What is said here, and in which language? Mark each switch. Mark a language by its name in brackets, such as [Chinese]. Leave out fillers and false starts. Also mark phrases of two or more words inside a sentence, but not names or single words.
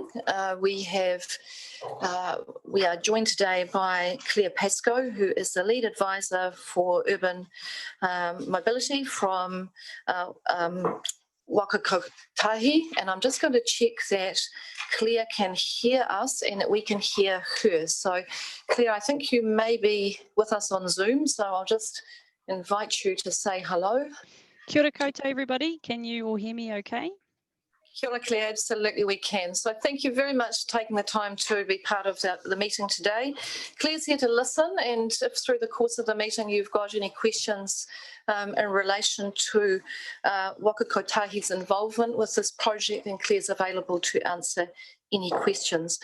[English] We are joined today by Claire Pascoe, who is the lead advisor for urban mobility from Waka Kotahi, and I'm just going to check that Claire can hear us and that we can hear her. So Claire, I think you may be with us on Zoom, so I'll just invite you to say hello. [Māori] Kia ora koutou, [English] everybody. Can you all hear me okay? [Māori] Kia ora, [English] Claire, absolutely we can. So thank you very much for taking the time to be part of the meeting today. Claire's here to listen, and if through the course of the meeting you've got any questions in relation to Waka Kotahi's involvement with this project, then Claire's available to answer any questions.